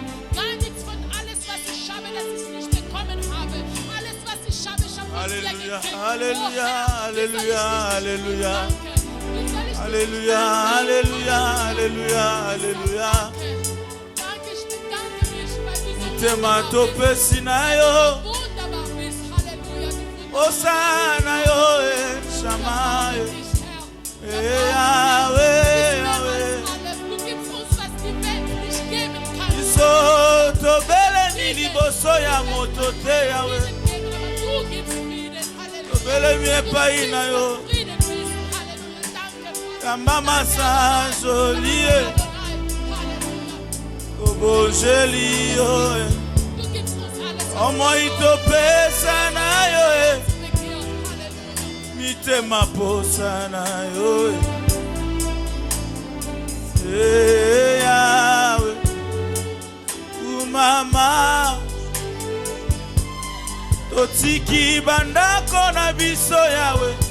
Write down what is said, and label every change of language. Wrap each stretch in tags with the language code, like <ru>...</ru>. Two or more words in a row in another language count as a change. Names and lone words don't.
<de>Gar nichts von alles, was ich habe, das ich nicht bekommen habe. Alles, was ich habe von dir Alléluia, gekriegt. Alléluia, Alléluia, Alléluia. Alléluia, Alléluia, Alléluia, Alléluia. Danke, ich bedanke mich, weil du so</de> <ln>Mitema topesi na yo</ln> <de>wunderbar bist. Halleluja.</de> <ln>Osana yo Shama yo. Yahweh, Yahweh.</ln> <de>Du gibst uns, was die Welt nicht geben kann.</de> <ln>Iso tobele ni liboso ya motote Yahweh.</ln> <de>Du gibst Frieden. Halleluja.</de> <ln>Tobele mi epai na yo.</ln> <de>Frieden bist. Halleluja. Danke.</de> <ln>Kambama sa jolie.</ln> <de>Halleluja.</de> <ln>Obojeli yo.</ln> <de>Du gibst uns alles, was</de> <ln>Omo itopesa na yo.</ln> <de>wir begehren. Halleluja.</de> <ln>Mitema posa na yo. Yahweh. Umama. Totiki bandako na biso Yahweh.</ln>